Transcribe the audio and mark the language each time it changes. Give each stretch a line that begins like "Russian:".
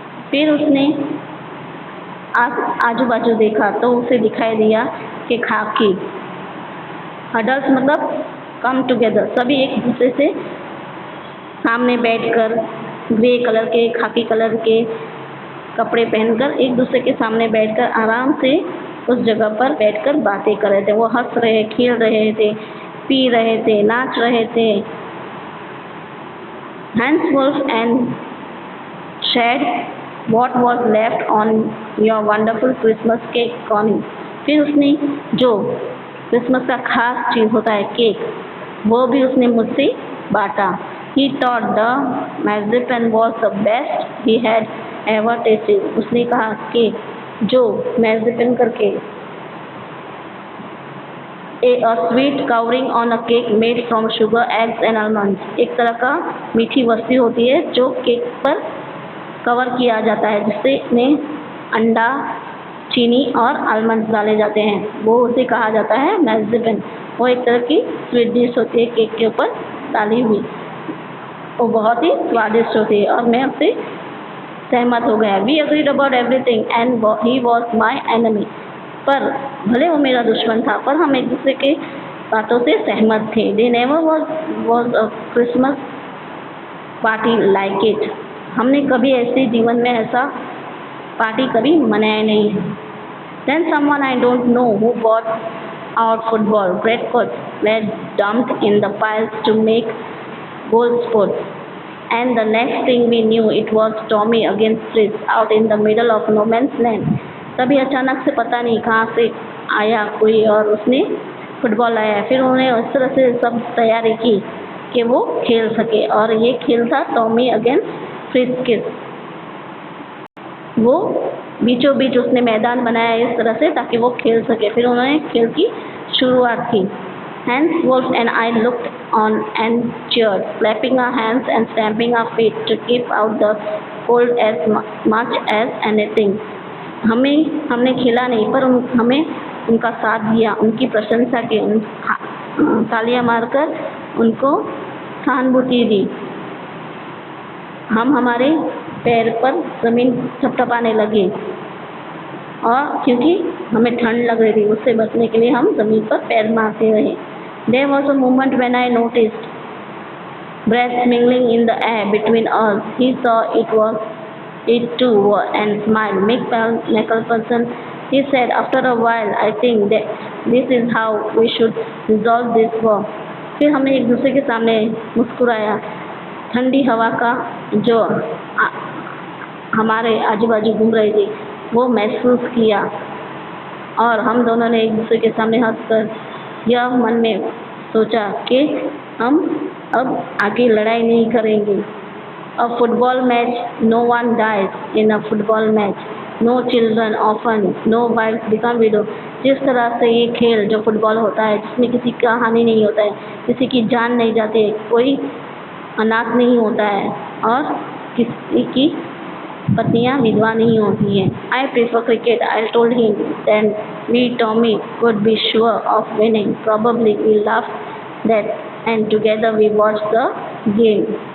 Hindi: फिर उसने आजू बाजू देखा तो उसे दिखाई दिया कि खाकी हडल्स मतलब कम टुगेदर, सभी एक दूसरे से सामने बैठकर ग्रे कलर के, खाकी कलर के कपड़े पहनकर एक दूसरे के सामने बैठकर आराम से उस जगह पर बैठकर बातें कर रहे थे। वो हंस रहे, खेल रहे थे, पी रहे थे, नाच रहे थे।
English: Hans wolf and shed what was left on your wonderful Christmas cake, Connie।
Hindi: फिर उसने जो क्रिसमस का खास चीज़ होता है केक, वो भी उसने मुझसे बांटा।
English: He thought the marzipan was the best he had ever tasted।
Hindi: उसने कहा कि जो marzipan करके
English: a sweet covering on a cake made from sugar, eggs and almonds,
Hindi: एक तरह का मीठी वस्तु होती है जो केक पर कवर किया जाता है, जिससे अंडा, चीनी और आलमंड डाले जाते हैं। वो उसे कहा जाता है मैर्ज़िपन। वो एक तरह की स्वीट डिश होती है केक के ऊपर डाली हुई। वो बहुत ही स्वादिष्ट होती है और मैं उससे सहमत हो गया।
English: We agreed about everything and he was my enemy.
Hindi: पर भले वो मेरा दुश्मन था, पर हम एक दूसरे के बातों से सहमत थे।
English: There never was a Christmas party like it.
Hindi: हमने कभी ऐसे जीवन में ऐसा पार्टी कभी मनाया नहीं है।
English: Then someone I don't know who bought our football breadcrumbs were dumped in the piles to make goal sports. And the next thing we knew, it was Tommy against Fritz out in the middle of no man's land.
Hindi: तभी अचानक से पता नहीं कहाँ से आया कोई और उसने फुटबॉल लाया। फिर उन्होंने उस तरह से सब तैयारी की कि वो खेल सके और ये खेल था टॉमी अगेंस्ट फ्रिट्ज के। वो बीचों बीच उसने मैदान बनाया इस तरह से ताकि वो खेल सके। फिर उन्होंने खेल की शुरुआत की।
English: Hans Wolf and I looked on and cheered, clapping our hands and stamping our feet to keep out the cold as much as anything.
Hindi: हमने खेला नहीं, पर हमें उनका साथ दिया, उनकी प्रशंसा की, तालियां मारकर उनको सहानुभूति दी। हम हमारे पैर पर ज़मीन थपथपाने लगे और क्योंकि हमें ठंड लग रही थी, उससे बचने के लिए हम ज़मीन पर पैर मारते रहे।
English: There was a moment when I noticed breath mingling in the air between us. He saw it too and smiled. Mickelson, he said, after a while, I think that this is how we should resolve this war.
Hindi: फिर हमने एक दूसरे के सामने मुस्कुराया। ठंडी हवा का जो हमारे आजू बाजू घूम रही थी वो महसूस किया और हम दोनों ने एक दूसरे के सामने हंसकर यह मन में सोचा कि हम अब आगे लड़ाई नहीं करेंगे।
English: A football match, no one dies in a football match. No children orphan, no wives become widow.
Hindi: जिस तरह से ये खेल जो फुटबॉल होता है जिसमें किसी का हानि नहीं होता है, किसी की जान नहीं जाती है, कोई अनाथ नहीं होता है और किसी की पत्नियां विधवा नहीं होती हैं।
English: I prefer cricket, I told him. Then we Tommy could be sure of winning. Probably we laughed that and together we watched the game.